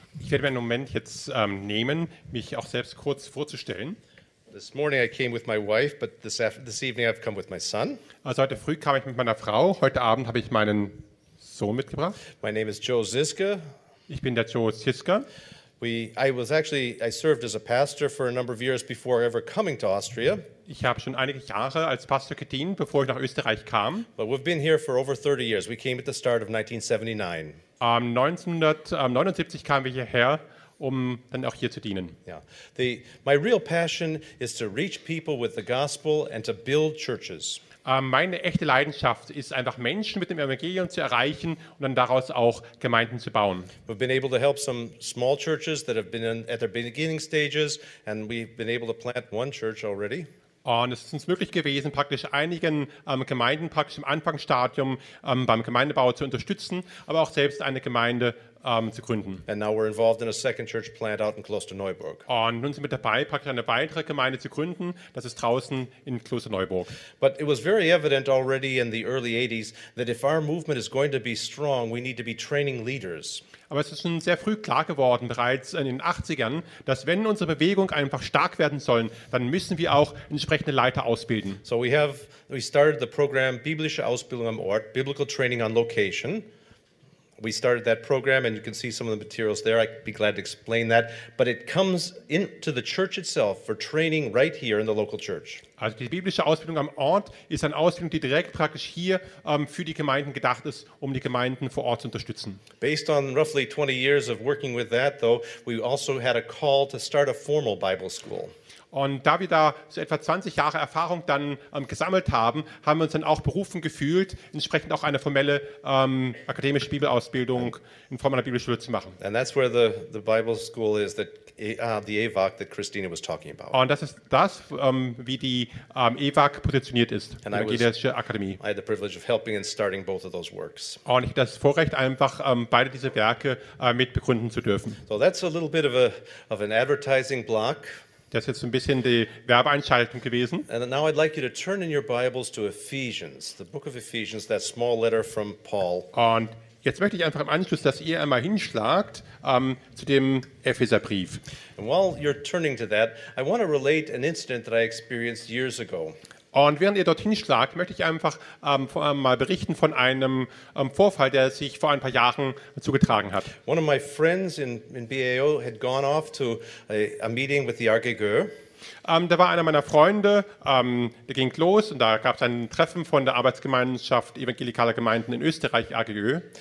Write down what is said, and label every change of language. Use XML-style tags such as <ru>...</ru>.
<de>Ich werde mir einen Moment jetzt nehmen, mich auch selbst kurz vorzustellen.</de> <en>This morning I came with my wife, but this evening I've come with my son.</en> <de>Also heute früh kam ich mit meiner Frau, heute Abend habe ich meinen Sohn mitgebracht.</de> <en>My name is Joe Ziska.</en> <de>Ich bin der Joe Ziska.</de> <en>I served as a pastor for a number of years before ever coming to Austria.</en> <de>Ich habe schon einige Jahre als Pastor gedient, bevor ich nach Österreich kam.</de> <en>But we've been here for over 30 years. We came at the start of 1979.</en> <de>1979 kamen wir hierher, um dann auch hier zu dienen.</de> <en>Yeah. My real passion is to reach people with the gospel and to build churches.</en> <de>Meine echte Leidenschaft ist einfach, Menschen mit dem Evangelium zu erreichen und dann daraus auch Gemeinden zu bauen.</de> <en>We've been able to help some small churches that have been at their beginning stages, and we've been able to plant one church already.</en> <de>Und es ist uns möglich gewesen, praktisch einigen Gemeinden praktisch im Anfangsstadium beim Gemeindebau zu unterstützen, aber auch selbst eine Gemeinde zu gründen.</de> <en>And now we're involved in a second church plant out in Klosterneuburg.</en> <de>Und nun sind wir dabei, praktisch eine weitere Gemeinde zu gründen, das ist draußen in Klosterneuburg.</de> <en>But it was very evident already in the early 80s that if our movement is going to be strong, we need to be training leaders.</en> <de>Aber es ist schon sehr früh klar geworden, bereits in den 80ern, dass wenn unsere Bewegung einfach stark werden sollen, dann müssen wir auch entsprechende Leiter ausbilden.</de> <en>So we started the program Biblische Ausbildung am Ort, Biblical Training on Location. We started that program and you can see some of the materials there. I'd be glad to explain that. But it comes into the church itself for training right here in the local church.</en> <de>Also die biblische Ausbildung am Ort ist eine Ausbildung, die direkt praktisch hier für die Gemeinden gedacht ist, um die Gemeinden vor Ort zu unterstützen.</de> <en>Based on roughly 20 years of working with that though, we also had a call to start a formal Bible school.</en> <de>Und da wir da so etwa 20 Jahre Erfahrung dann gesammelt haben, haben wir uns dann auch berufen gefühlt, entsprechend auch eine formelle akademische Bibelausbildung in Form einer Bibelschule zu machen.</de> <en>And that's where the Bible school is, the EWAC that Christina was talking about.</en> <de>Und das ist das, wie die EWAC positioniert ist, die Evangelische Akademie.</de> <en>I had the privilege of helping in starting both of those works.</en> <de>Und ich hatte das Vorrecht, einfach beide diese Werke mit begründen zu dürfen.</de> <en>So that's a little bit of an advertising block.</en> <de>Das ist jetzt ein bisschen die Werbeeinschaltung gewesen.</de> <en>And now I'd like you to turn in your Bibles to Ephesians, the book of Ephesians, that small letter from Paul.</en> <de>Und jetzt möchte ich einfach im Anschluss, dass ihr einmal hinschlagt zu dem Epheserbrief.</de> <en>And while you're turning to that, I want to relate an incident that I experienced years ago.</en> <de>Und während ihr dorthin schlagt, möchte ich einfach mal berichten von einem Vorfall, der sich vor ein paar Jahren zugetragen hat.</de> <en>One of my friends in BAO had gone off to a meeting with the Argegö.</en> <de>Da war einer meiner Freunde, der ging los und da gab es ein Treffen von der Arbeitsgemeinschaft evangelikaler Gemeinden in Österreich, Argegö.</de>